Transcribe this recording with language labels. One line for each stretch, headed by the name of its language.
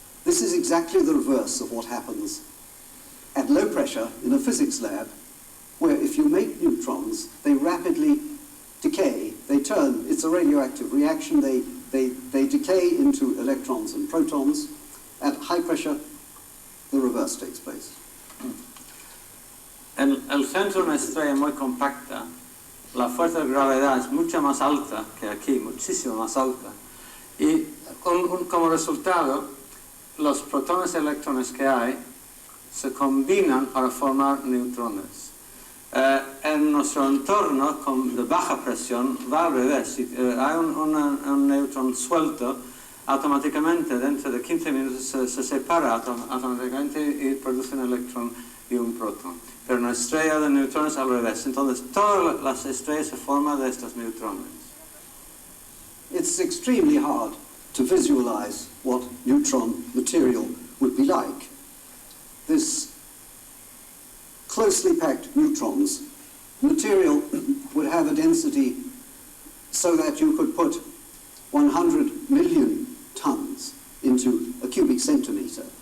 English: This is exactly the reverse of what happens at low pressure in a physics lab, where if you make neutrons, they rapidly decay. They turn, it's a radioactive reaction, they decay into electrons and protons. At high pressure, the reverse takes place.
Spanish: En el centro de una estrella muy compacta, la fuerza de gravedad es mucho más alta que aquí, muchísimo más alta. Y como resultado, los protones y electrones que hay se combinan para formar neutrones. En nuestro entorno de baja presión va al revés. Si hay un neutrón suelto, automáticamente dentro de 15 minutos se separa automáticamente y produce un electrón y un protón. Pero una estrella de neutrones al revés. Entonces todas las estrellas se forman de estos neutrones.
English: It's extremely hard to visualize what neutron material would be like. This closely packed neutrons material would have a density so that you could put 100 million tons into a cubic centimeter.